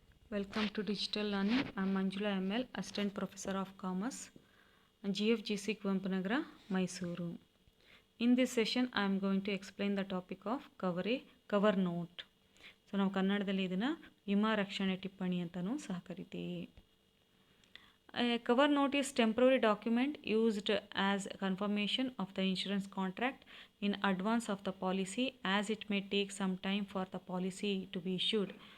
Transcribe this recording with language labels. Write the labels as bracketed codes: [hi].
[en] Welcome to Digital Learning. I am Manjula ML, Assistant Professor of Commerce, GFGC Kuvempanagar, Mysuru. In this session, I am going to explain the topic of cover note. [kn] So, ನಾವು ಕನ್ನಡದಲ್ಲಿ ಇದನ್ನು ವಿಮಾ ರಕ್ಷಣೆ ಟಿಪ್ಪಣಿ ಅಂತಲೂ ಸಹ ಕರಿತೀವಿ. [en] A cover note is temporary document used as confirmation of the insurance contract in advance of the policy, as it may take some time for the policy to be issued.